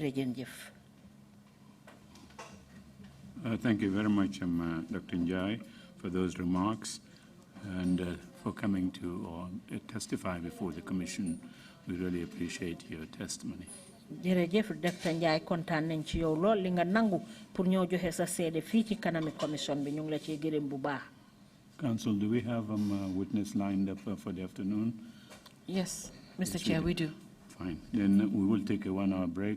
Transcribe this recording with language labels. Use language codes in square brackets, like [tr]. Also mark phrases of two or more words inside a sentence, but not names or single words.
[en] Thank you very much, Dr. Njie, for those remarks and for coming to testify before the Commission. We really appreciate your testimony. Dr. [wo] Njie kontaan nañ ci yow lool li nga nangu pour ñoo joxe sa seede fii ci kanami commission bi ñu ngi la ciy gërëm bu baax. [en] Council, do we have a witness lined up for the afternoon? Yes, Mr. Chair, we do. Fine. Then we will take a 1-hour break.